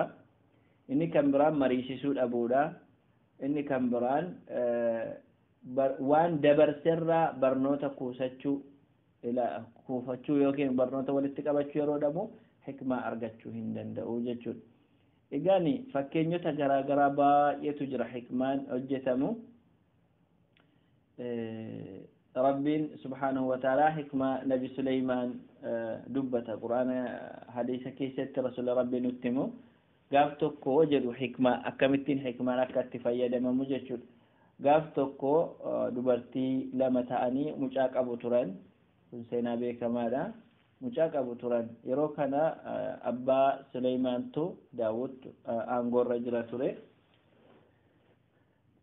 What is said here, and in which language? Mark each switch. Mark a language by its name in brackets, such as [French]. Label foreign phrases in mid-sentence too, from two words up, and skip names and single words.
[Oromo] inni kan biraan mariisisuu dhabuudha. inni kan biraan waan dabarserraa barnoota kuufachuu yookiin barnoota walitti qabachuu yeroo dhabu hikmaa argachuu hin danda'u jechuudha. egaani fakkeenyota garaagaraa baay'eetu jira hikmaan hojjetamu. rabbiin [Arabic] سبحانه وتعالى [Oromo] hikmaa nabi Suleymaan dubbata quraana hadiisa keessatti rasuula rabbiin nutti himu gaaf tokko jedhu hikmaa akkamittiin hikmaan akka itti fayyadamamu jechuudha. gaaf tokko dubartii lama ta'anii mucaa qabu turan. kun seenaa beekamaadha. mucaa qabu turan yeroo kana abbaa Suleymaantu Daawud aangoorra jira ture.